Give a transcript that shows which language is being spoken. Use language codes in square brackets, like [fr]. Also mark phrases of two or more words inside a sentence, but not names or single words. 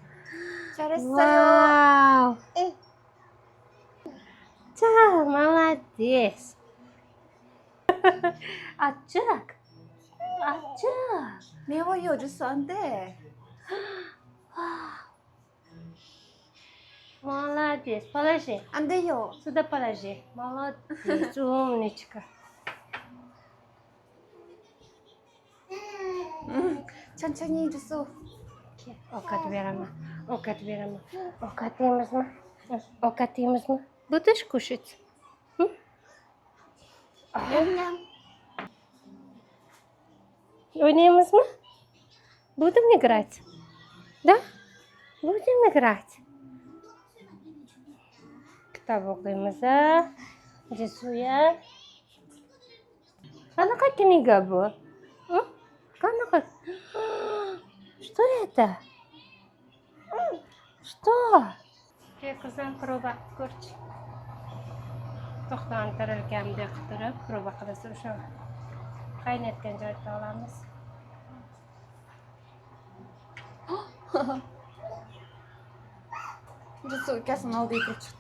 [ru] Wow! Молодец. [uz] Achchiq. Meva yo'q, jusanda. [ru] Молодец. Положи. [uz] Anda yo'q. [ru] Сюда положи. Молодец. Умничка. [uz] Chan yeydi. Ovqat beraman. Ovqat yeymizmi? [ru] Будешь кушать? O'ynaymizmi? Будем играть? Да? Будем играть. [uz] Kitob o'qiymiz. Jisuya. Qanaqa kniga bu? Qanaqa? [ru] Что это? Что? [uz] Qizim proba ko'rchi. To'xtantirilgan deb turib, proba qilsa o'sha qaynatgan joyda olamiz. Jusu ukasini oldiga kirib chiqdi.